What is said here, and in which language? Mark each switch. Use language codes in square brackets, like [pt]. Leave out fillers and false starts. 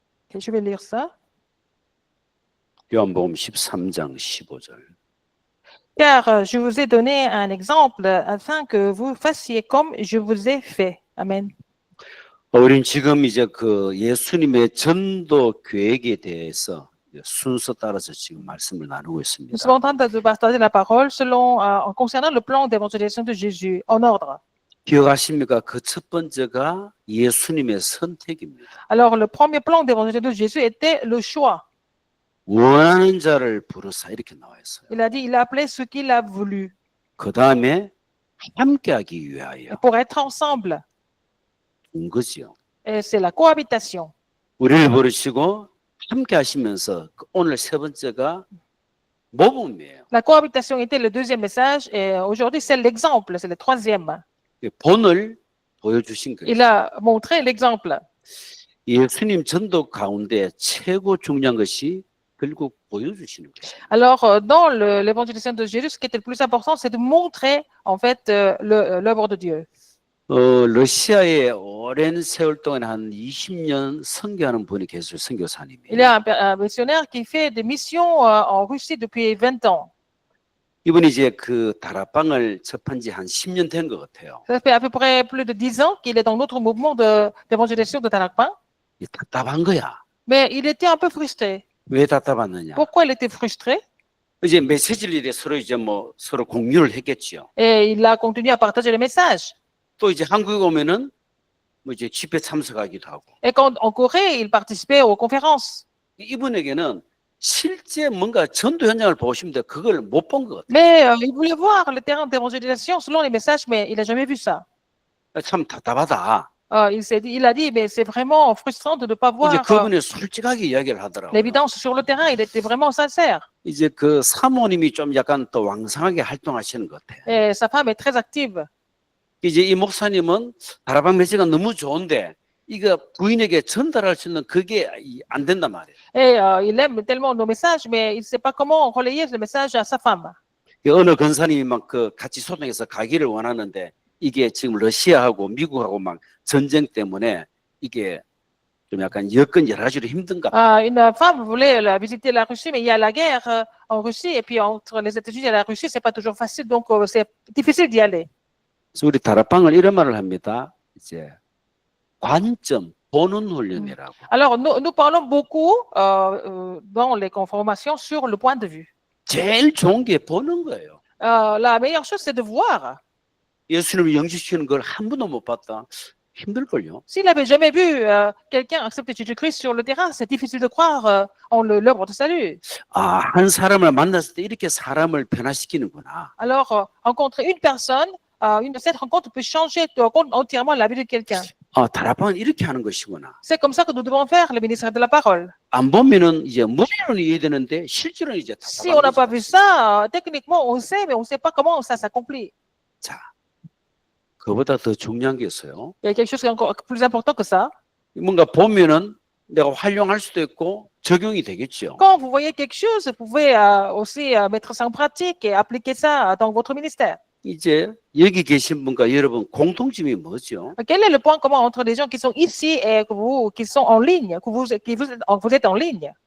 [fr] Okay, je vais lire ça. [ko] 요한복음 13장 15절. [fr] Car je vous ai donné un exemple afin que vous fassiez comme je vous ai fait. Amen. [ko] 우리는 지금 이제 그 예수님의 전도 계획에 대해서 순서 따라서 지금 말씀을 나누고 있습니다. [fr] Nous sommes en train de partager la parole selon, concernant le plan d'évangélisation de Jésus, en ordre. [ko] 기억하십니까? 그 첫 번째가 예수님의 선택입니다. [fr] Alors, le premier plan d'évangélisation de Jésus était le choix. [ko] 원하는 자를 부르사 이렇게 나와 있어요. [fr] Il a dit, il a appelé ceux qu'il a voulu. [ko] 그 다음에 함께하기 위하여 [fr] Pour être ensemble. [ko] 온 거지요. [fr] Et c'est la cohabitation. [ko] 우리를 부르시고 함께 하시면서 오늘 세 번째가 모범이에요. [fr] La cohabitation était le deuxième message et aujourd'hui c'est l'exemple, c'est le troisième. [ko] 본을 보여주신 거예요. [fr] Il a montré l'exemple. [ko] 예수님 전도 가운데 최고 중요한 것이 결국 보여주시는 거예요. [fr] Alors dans l'évangélisation de Jésus, ce qui était le plus important, c'est de montrer en fait l'œuvre de Dieu. [ko] 러시아에 오랜 세월 동안 한 20년 선교하는 분이 계세요. 선교사님이. [fr] Il y a un missionnaire qui fait des missions en Russie depuis 20 ans. [ko] 이분이 이제 그 다락방을 접한 지 한 10년 된 것 같아요. [fr] Ça fait à peu près plus de 10 ans qu'il est dans notre mouvement d'évangélisation de Tarakpan. [ko] 답답한 거야. [fr] Mais il était un peu frustré. [ko] 왜 답답하느냐? [fr] Pourquoi il était frustré? [ko] 이제 메시지를 이제 서로 이제 뭐 서로 공유를 했겠죠. [fr] Et il a continué à partager les messages. [ko] 또 이제 한국에 오면은 뭐 이제 집회 참석하기도 하고. [fr] Et quand en Corée, il participait aux conférences. [ko] 이분에게는 실제 뭔가 전도 현장을 보시면 그걸 못 본 것 같아요. [fr] Mais il voulait voir le terrain d'évangélisation selon les messages, mais il n'a jamais vu ça. [ko] 참 답답하다. [fr] Il a dit, mais c'est vraiment frustrant de ne pas voir [ko] 이제 그분이 솔직하게 이야기를 하더라고요. [fr] l'évidence sur le terrain. Il était vraiment sincère. [ko] 이제 그 사모님이 좀 약간 또 왕성하게 활동하시는 것 같아요. [fr] Et sa femme est très active. [ko] 이제 이 목사님은 다락방 메시지가 너무 좋은데 이거 부인에게 전달할 수 있는 그게 안 된단 말이에요. [fr] Et il aime tellement nos messages, mais il ne sait pas comment relayer le message à sa femme. [ko] 어느 권사님이 막 그 같이 소통해서 가기를 원하는데 이게 지금 러시아하고 미국하고 막 전쟁 때문에 이게 좀 약간 여건 여러 가지로 힘든가 봐. [fr] Une femme voulait visiter la Russie, mais il y a la guerre en Russie, et puis entre les États-Unis et la Russie, c'est pas toujours facile, donc c'est difficile d'y aller. [ko] 그래서 우리 다락방은 이런 말을 합니다. 이제 관점, 보는 훈련이라고. [fr] Alors, nous parlons beaucoup dans les formations sur le point de vue. [ko] 제일 좋은 게 보는 거예요. [fr] La meilleure chose, c'est de voir. [ko] 예수님을 영접시키는 걸 한 번도 못 봤다. 힘들걸요. [fr] S'il n'avait jamais vu quelqu'un accepter Jésus-Christ sur le terrain, c'est difficile de croire en l'œuvre de salut. [ko] 아, 한 사람을 만났을 때 이렇게 사람을 변화시키는구나. [fr] Alors, rencontrer une personne, cette rencontre peut changer entièrement la vie de quelqu'un. [ko] 아, 다락방은 이렇게 하는 것이구나. [fr] C'est comme ça que nous devons faire le ministère de la parole. [ko] 안 보면은 이제 머리로는 이해되는데 실제로는 이제 [fr] Si on n'a pas vu ça, techniquement, on sait, mais on ne sait pas comment ça s'accomplit. [ko] 자, 그보다 더 중요한 게 있어요. [fr] Il y a quelque chose qui est encore plus important que ça. [ko] 뭔가 보면은 내가 활용할 수도 있고 적용이 되겠죠. [fr] Quand vous voyez quelque chose, vous pouvez aussi mettre ça en pratique et appliquer ça dans votre ministère. [ko] 이제 여기 계신 분과 여러분 공통점이 뭐죠? [fr] Quel est le point commun entre les gens qui sont ici et vous, qui sont en ligne, que vous êtes en ligne?